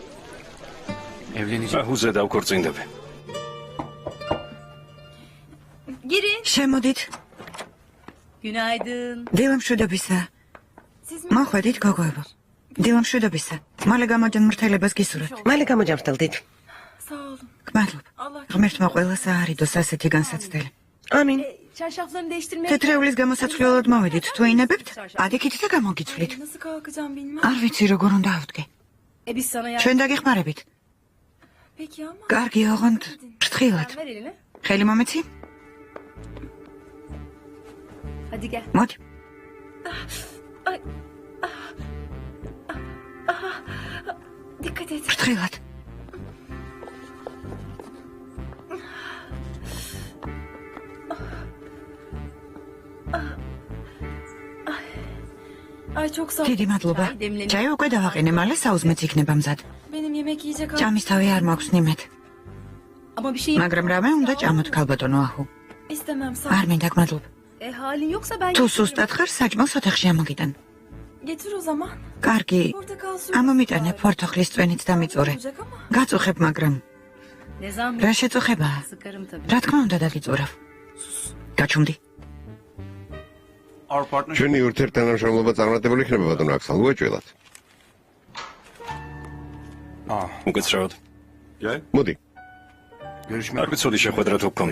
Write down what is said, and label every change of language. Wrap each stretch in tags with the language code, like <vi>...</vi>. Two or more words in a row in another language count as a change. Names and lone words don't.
<ka>აჰუზე დავქორწინდები. შემოდით.</ka> <tr>Günaydın.</tr> <ka>დილამშვიდობისა. მოხვედით გოგოებო. დილამშვიდობისა. მალე გამოჯანმრთელებას გისურვებთ. მალე გამოჯანმრთელდით.</ka> <tr>Sağ olun.</tr> <ka>გმადლობ. ღმერთმა ყველას აარიდოს ასეთი განსაცდელი. ამინ.</ka> <tr>Çarşaflarını değiştirmeye...</tr> <ka>თეთრეულის გამოსაცვლელად მოვედით, თუ ინებებთ, ადიქით და გამოგიცვლით.</ka> <tr>Nasıl kalkacağım bilmem.</tr> <ka>არ ვიცი როგორ უნდა ავდგე.</ka> <tr>Biz sana yardım...</tr> <ka>ჩვენ დაგეხმარებით.</ka> <tr>Peki ama...</tr> <ka>კარგი, ოღონდ ფრთხილად.</ka> <tr>Ver elini.</tr> <ka>ხელი მომეცი?</ka> <tr>Hadi gel.</tr> <ka>მოდი.</ka> <tr>Ay. Dikkat et.</tr> <ka>ფრთხილად.</ka> <tr>Ay çok sağ ol.</tr> <ka>დიდი მადლობა. ჯაი უკვე დავაყენე, მალე საუზმეც იქნება მზად.</ka> <tr>Benim yemek yiyecek...</tr> <ka>ჭამის თავი არ მაქვს ნიმეთ.</ka> <tr>Ama bir şey...</tr> <ka>მაგრამ რამე უნდა ჭამოთ ქალბატონო აჰუ.</ka> <tr>İstemem sağ</tr> <ka>არ</ka> <tr>ol.</tr> <ka>მინდა გმადლობ.</ka> <tr>Halin yoksa ben...</tr> <ka>თუ სუსტად ხარ, საჭმელს ოთახში ამოგიტან.</ka> <tr>Getir o zaman.</tr> <ka>კარგი.</ka> <tr>Portakal suyu...</tr> <ka>ამომიტანე ფორთოხლის წვენით დამიწურე.</ka> <tr>Olacak ama...</tr> <ka>გაწუხებ, მაგრამ</ka> <tr>Ne zaman...</tr> <ka>რა შეწუხებაა?</ka> <tr>Sıkarım tabii.</tr> <ka>რა თქმა უნდა დაგიწურავ. გაჩუმდი. ჩვენი ურთიერთთანამშრომლობა წარმატებული იქნება ბატონო აქსალ, უეჭველად. უკაცრავად. მოდი. არ ვიცოდი შეხვედრა თუ გქონდა.</ka>